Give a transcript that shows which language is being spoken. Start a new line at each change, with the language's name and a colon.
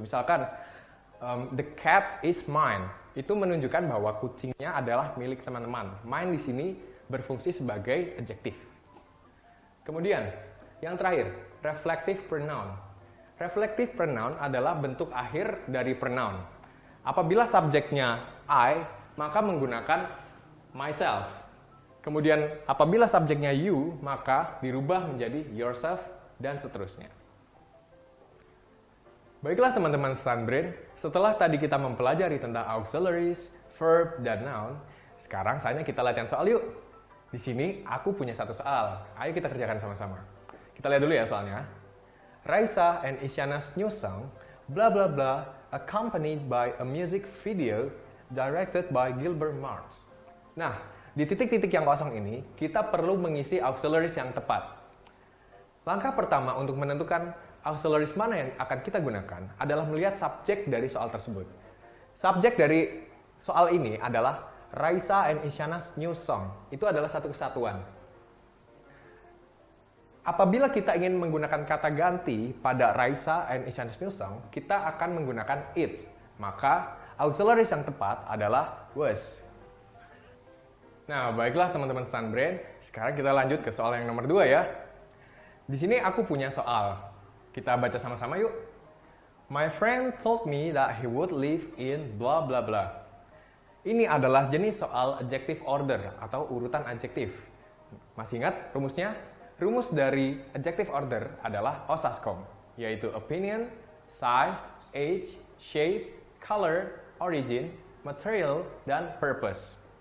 Indonesian: Misalkan,
English: the cat is mine.
Indonesian: Itu menunjukkan bahwa kucingnya adalah milik teman-teman. Mine di sini berfungsi sebagai adjektif. Kemudian, yang terakhir, reflective pronoun. Reflective pronoun adalah bentuk akhir dari pronoun. Apabila subjeknya I, maka menggunakan myself. Kemudian, apabila subjeknya you, maka dirubah menjadi yourself, dan seterusnya. Baiklah teman-teman StanBrain, setelah tadi kita mempelajari tentang auxiliaries, verb, dan noun, sekarang saatnya kita latihan soal yuk. Di sini aku punya satu soal, ayo kita kerjakan sama-sama. Kita lihat dulu ya soalnya.
English: Raisa and Isyana's new song, blah blah blah, accompanied by a music video directed by Gilbert Marx.
Indonesian: Nah, di titik-titik yang kosong ini, kita perlu mengisi auxiliaries yang tepat. Langkah pertama untuk menentukan auxiliaries mana yang akan kita gunakan adalah melihat subjek dari soal tersebut. Subjek dari soal ini adalah
English: Raisa and Isyana's new song.
Indonesian: Itu adalah satu kesatuan. Apabila kita ingin menggunakan kata ganti pada
English: Raisa and Isyana's new song,
Indonesian: kita akan menggunakan it. Maka auxiliaries yang tepat adalah was. Nah, baiklah teman-teman StanBrain, sekarang kita lanjut ke soal yang nomor 2 ya. Di sini aku punya soal. Kita baca sama-sama yuk.
English: My friend told me that he would live in blah blah blah.
Indonesian: Ini adalah jenis soal adjective order atau urutan adjektif. Masih ingat rumusnya? Rumus dari adjective order adalah OSASCOM, yaitu opinion, size, age, shape, color, origin, material, dan purpose.